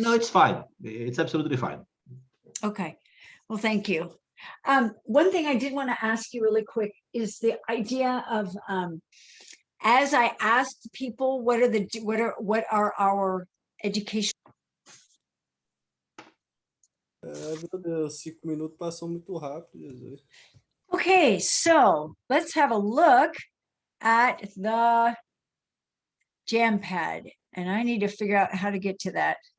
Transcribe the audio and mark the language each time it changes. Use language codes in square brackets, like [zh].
[en] no, it's fine. It's absolutely fine. Okay. Well, thank you. One thing I did want to ask you really quick is the idea of as I asked people, what are our education? [pt] Meu Deus, 5 minutos passou muito rápido, Jesus. [en] Okay, so let's have a look at the Jampad, and I need to figure out how to get to that.